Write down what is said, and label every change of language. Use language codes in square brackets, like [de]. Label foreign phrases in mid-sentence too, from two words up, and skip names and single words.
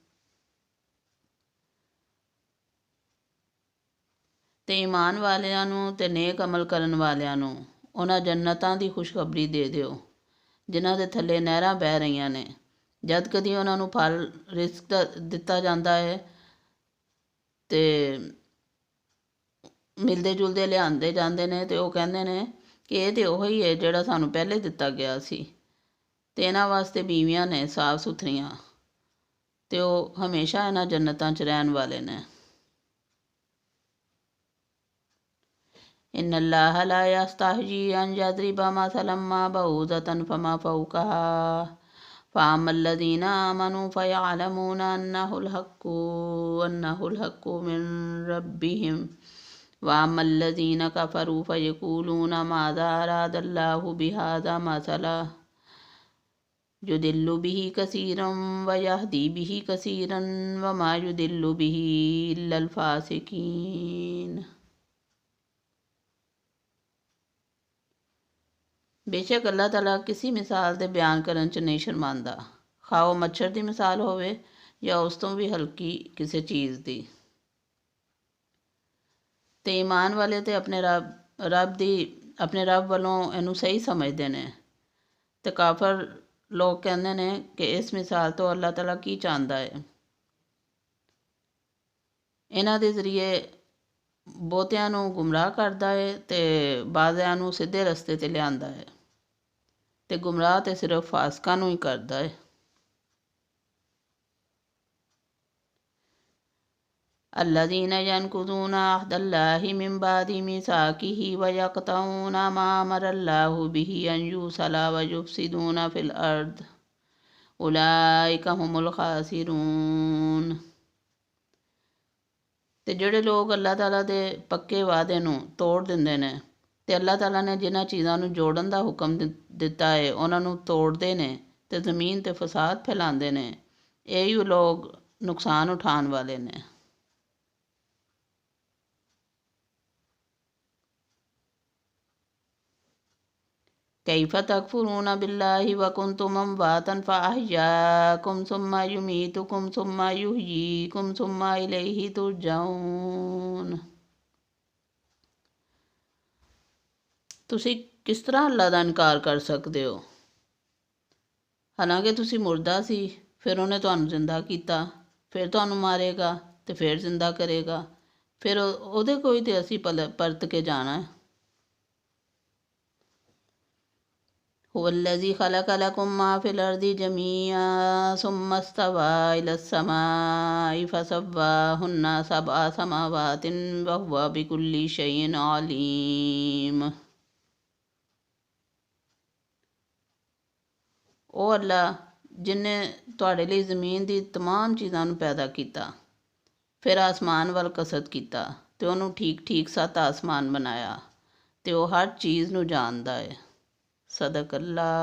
[pa] ਤੇ ਈਮਾਨ ਵਾਲਿਆਂ ਨੂੰ ਤੇ ਨੇਕ ਅਮਲ ਕਰਨ ਵਾਲਿਆਂ ਨੂੰ ਉਹਨਾਂ ਜੰਨਤਾਂ ਦੀ ਖੁਸ਼ਖਬਰੀ ਦੇ ਦਿਓ ਜਿਨ੍ਹਾਂ ਦੇ ਥੱਲੇ ਨਹਿਰਾਂ ਬਹਿ ਰਹੀਆਂ ਨੇ। ਜਦ ਕਦੀ ਉਹਨਾਂ ਨੂੰ ਫਲ ਰਿਜ਼ਕ ਦਿੱਤਾ ਜਾਂਦਾ ਹੈ ਤੇ ਮਿਲਦੇ ਜੁਲਦੇ ਲਿਆਂਦੇ ਜਾਂਦੇ ਨੇ ਤੇ ਉਹ ਕਹਿੰਦੇ ਨੇ ਕਿ ਇਹ ਤੇ ਉਹੀ ਹੈ ਜਿਹੜਾ ਸਾਨੂੰ ਪਹਿਲੇ ਦਿੱਤਾ ਗਿਆ ਸੀ। ਤੇ ਇਹਨਾਂ ਵਾਸਤੇ ਬੀਵੀਆਂ ਨੇ ਸਾਫ਼ ਸੁਥਰੀਆਂ ਤੇ ਉਹ ਹਮੇਸ਼ਾ ਇਹਨਾਂ ਜੰਨਤਾਂ 'ਚ ਰਹਿਣ ਵਾਲੇ ਨੇ। [ar] إن الله لا يستحيي أن يضرب مثلا ما بعوضة فما فوقها فأما الذين آمنوا فيعلمون أنه الحق من ربهم وأما الذين كفروا فيقولون ماذا أراد الله بهذا مثلا يضل به كثيرا ويهدي به كثيرا وما يضل به إلا الفاسقين. [hi] बेशक अल्लाह ताला किसी मिसाल [pa] ਦੇ ਬਿਆਨ ਕਰਨ 'ਚ ਨਹੀਂ ਸ਼ਰਮਾਂਦਾ, ਖਾ ਉਹ ਮੱਛਰ ਦੀ ਮਿਸਾਲ ਹੋਵੇ ਜਾਂ ਉਸ ਤੋਂ ਵੀ ਹਲਕੀ ਕਿਸੇ ਚੀਜ਼ ਦੀ। ਤੇ ਈਮਾਨ ਵਾਲੇ ਤੇ ਆਪਣੇ ਰੱਬ ਵੱਲੋਂ ਇਹਨੂੰ ਸਹੀ ਸਮਝਦੇ ਨੇ ਤੇ ਕਾਫਰ ਲੋਕ ਕਹਿੰਦੇ ਨੇ ਕਿ ਇਸ ਮਿਸਾਲ ਤੋਂ ਅੱਲਾਹ ਤਾਲਾ ਕੀ ਚਾਹੁੰਦਾ ਹੈ। ਇਹਨਾਂ ਦੇ ਜ਼ਰੀਏ ਬਹੁਤਿਆਂ ਨੂੰ ਗੁੰਮਰਾਹ ਕਰਦਾ ਹੈ ਤੇ ਬਾਜ਼ਿਆਂ ਨੂੰ ਸਿੱਧੇ ਰਸਤੇ 'ਤੇ ਲਿਆਂਦਾ ਹੈ ਤੇ ਗੁੰਮਰਾਹ ਤੇ ਸਿਰਫ ਫਾਸਕਾਂ ਨੂੰ ਹੀ ਕਰਦਾ ਹੈ। [ar] الذين ينقضون عهد الله من بعد ميثاقه ويقطعون ما أمر الله به أن يوصل ويفسدون في الأرض أولئك هم الخاسرون। [pa] ਤੇ ਜਿਹੜੇ ਲੋਕ ਅੱਲਾਹ ਤਾਲਾ ਦੇ ਪੱਕੇ ਵਾਅਦੇ ਨੂੰ ਤੋੜ ਦਿੰਦੇ ਨੇ ਤੇ ਅੱਲਾਹ ਤਾਲਾ ਨੇ ਜਿਨ੍ਹਾਂ ਚੀਜ਼ਾਂ ਨੂੰ ਜੋੜਨ ਦਾ ਹੁਕਮ ਦਿੱਤਾ ਹੈ ਉਹਨਾਂ ਨੂੰ ਤੋੜਦੇ ਨੇ ਤੇ ਜ਼ਮੀਨ 'ਤੇ ਫਸਾਦ ਫੈਲਾਉਂਦੇ ਨੇ, ਇਹੀ ਲੋਕ ਨੁਕਸਾਨ ਉਠਾਉਣ ਵਾਲੇ ਨੇ। [ar] كيف تكفرون بالله وكنتم أمواتا فأحياكم ثم يميتكم ثم يحييكم ثم إليه ترجعون। [pa] ਤੁਸੀਂ ਕਿਸ ਤਰ੍ਹਾਂ ਅੱਲਾ ਦਾ ਇਨਕਾਰ ਕਰ ਸਕਦੇ ਹੋ? ਹਾਲਾਂਕਿ ਤੁਸੀਂ ਮੁਰਦਾ ਸੀ, ਫਿਰ ਉਹਨੇ ਤੁਹਾਨੂੰ ਜ਼ਿੰਦਾ ਕੀਤਾ, ਫਿਰ ਤੁਹਾਨੂੰ ਮਾਰੇਗਾ ਤੇ ਫਿਰ ਜ਼ਿੰਦਾ ਕਰੇਗਾ, ਫਿਰ ਉਹਦੇ ਕੋਈ ਤੇ ਅਸੀਂ ਪਰਤ ਕੇ ਜਾਣਾ ਹੈ। [ar] هو الذي خلق لكم ما في الأرض جميعا ثم استوى إلى السماء فسواهن سبع سماوات وهو بكل شيء عليم। [pa] ਉਹ ਅੱਲਾ ਜਿਨੇ ਤੁਹਾਡੇ ਲਈ ਜ਼ਮੀਨ ਦੀ ਤਮਾਮ ਚੀਜ਼ਾਂ ਨੂੰ ਪੈਦਾ ਕੀਤਾ, ਫਿਰ ਆਸਮਾਨ ਵੱਲ ਕਸਦ ਕੀਤਾ ਤੇ ਉਹਨੂੰ ਠੀਕ ਠੀਕ 7 ਆਸਮਾਨ ਬਣਾਇਆ ਤੇ ਉਹ ਹਰ ਚੀਜ਼ ਨੂੰ ਜਾਣਦਾ ਹੈ।